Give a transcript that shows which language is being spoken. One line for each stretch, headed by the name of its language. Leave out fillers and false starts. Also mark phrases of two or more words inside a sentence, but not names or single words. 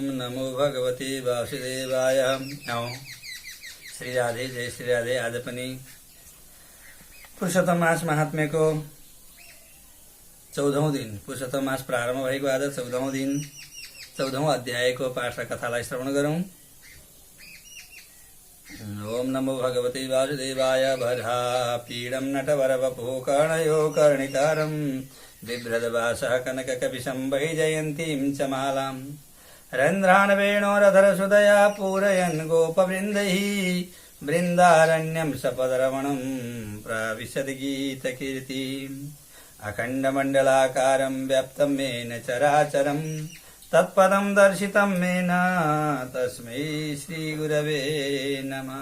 Sanskrit: नमो भगवते वासुदेवाय। श्री राधे, जय श्री राधे।
Nepali: आज पनि पुरुषोत्तम मास महात्म्यको 14औं दिन, पुरुषोत्तम मास प्रारम्भ भएको आज 14औं दिन 14औं अध्यायको पाठ र कथालाई श्रवण गरौं।
Sanskrit: ओम नमो भगवते वासुदेवाय। भर्हा पीडं नटवरवपुः कर्णयो कर्णिकारं बिभ्रदवासः कनककपिशं वैजयन्तीं च मालाम् रन्ध्रान् वेणोरधरसुदया पूरयन् गोपवृन्दैः वृन्दारण्यं सपदरमणं प्राविशति गीतकीर्तिम् अखण्डमण्डलाकारं व्याप्तं येन चराचरं तत्पदं दर्शितं येन तस्मै श्रीगुरवे नमः।